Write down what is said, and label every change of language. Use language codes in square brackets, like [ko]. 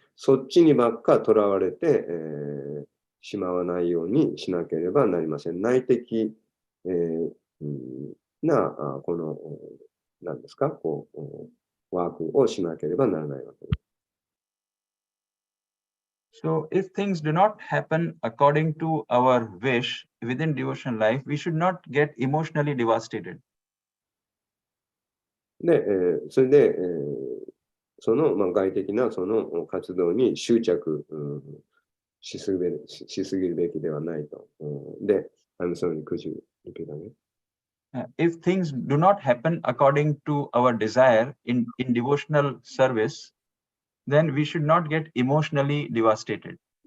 [ja] そっちにばっかとらわれて、しまわないようにしなければなりません。内的、な、この、何ですか、こう、ワークをしなければならないわけです。 [en] So if things do not happen according to our wish within devotional life, we should not get emotionally devastated. [ja] で、それで、その、外的なその活動に執着、しすぎるべきではないと。 [en] で、I'm sorry, could you repeat again? If things do not happen according to our desire in devotional service, then we should not get emotionally devastated.